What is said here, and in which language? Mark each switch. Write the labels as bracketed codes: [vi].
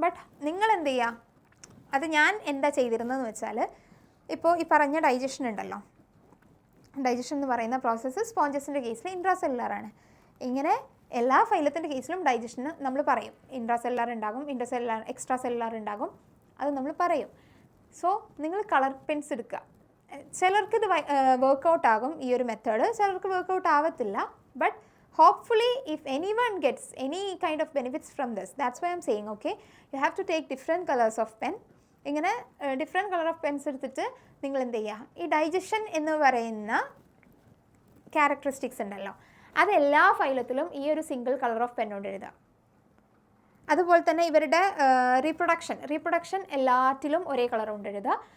[ml] But നിങ്ങൾ എന്ത് ചെയ്യുക, അത് ഞാൻ എന്താ ചെയ്തിരുന്നതെന്ന് വെച്ചാൽ, ഇപ്പോൾ ഈ പറഞ്ഞ ഡൈജഷൻ ഉണ്ടല്ലോ, ഡൈജഷൻ എന്ന് പറയുന്ന പ്രോസസ്സ് സ്പോഞ്ചസിൻ്റെ കേസിൽ ഇൻട്രാസെല്ലുലാറാണ്. ഇങ്ങനെ എല്ലാ ഫൈലത്തിൻ്റെ കേസിലും ഡൈജഷന് നമ്മൾ പറയും. ഇൻട്രാസെല്ലുലാർ ഉണ്ടാകും, എക്സ്ട്രാ സെല്ലുലാർ ഉണ്ടാകും, അത് നമ്മൾ പറയും. സോ നിങ്ങൾ കളർ പെൻസ് എടുക്കുക. ചിലർക്ക് ഇത് വർക്കൗട്ട് ആകും ഈ ഒരു മെത്തേഡ്, ചിലർക്ക് വർക്കൗട്ട് ആവത്തില്ല. [en] But hopefully if anyone gets any kind of benefits from this, that's why I'm saying, okay, you have to take different colors of pen. [ml] ഇങ്ങനെ ഡിഫറെൻറ്റ് കളർ ഓഫ് പെൻസ് എടുത്തിട്ട് നിങ്ങൾ എന്ത് ചെയ്യുക, ഈ ഡൈജഷൻ എന്ന് പറയുന്ന ക്യാരക്ടറിസ്റ്റിക്സ് ഉണ്ടല്ലോ, അതെല്ലാ ഫൈലത്തിലും ഈ ഒരു സിംഗിൾ കളർ ഓഫ് പെൻ കൊണ്ട് എഴുതുക. അതുപോലെ തന്നെ ഇവരുടെ റീപ്രൊഡക്ഷൻ എല്ലാറ്റിലും ഒരേ കളർ കൊണ്ട് എഴുതുക.